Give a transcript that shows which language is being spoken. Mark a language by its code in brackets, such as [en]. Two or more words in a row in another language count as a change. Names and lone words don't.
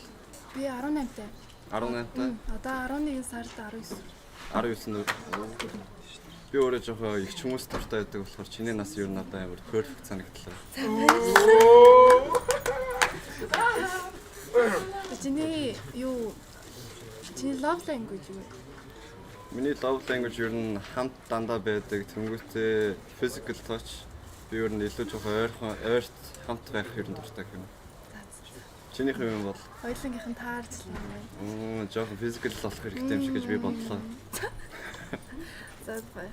[mn] Би 18-тай. 18-тай. Одоо 11 сард 19. 19 би өөрөө жоохон их хүмүүс дуртай байдаг болохоор чиний нас ер нь одоо амар перфект санагдлаа. Чиний [en] love language [mn] юу? Миний [en] love language [mn] ер нь хамт дандаа байдаг. Тэнгүүтээ [en] physical touch [mn] би ер нь илүү жоохон ойрт хамт байх ер нь дуртай юм. Чинийх юм бол Хоёулынгийнх нь таарч л байна. Жоохон physical болох хэрэгтэй юм шиг гэж би бодлоо. За бай.